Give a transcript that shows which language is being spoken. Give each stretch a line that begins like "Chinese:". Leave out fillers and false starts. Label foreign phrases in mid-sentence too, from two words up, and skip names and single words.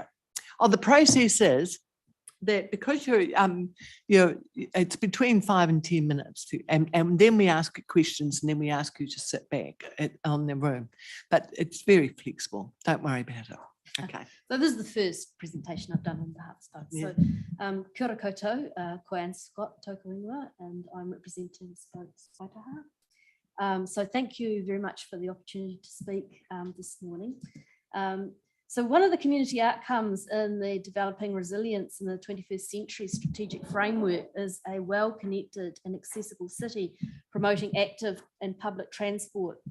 English: Oh, the process is that because it's between 5 and 10 minutes and then we ask you questions, and then we ask you to sit back on the room, but it's very flexible. Don't worry about it. Okay. So this is the first presentation I've done on behalf of Spokes. Yeah.
Māori: So kia ora koutou, ko Anne Scott, tōku ingoa,
English: and I'm representing Spokes Waitaha. So thank you very much for the opportunity to speak this morning. So one of the community outcomes in the Developing Resilience in the 21st Century Strategic Framework is a well-connected and accessible city promoting active and public transport.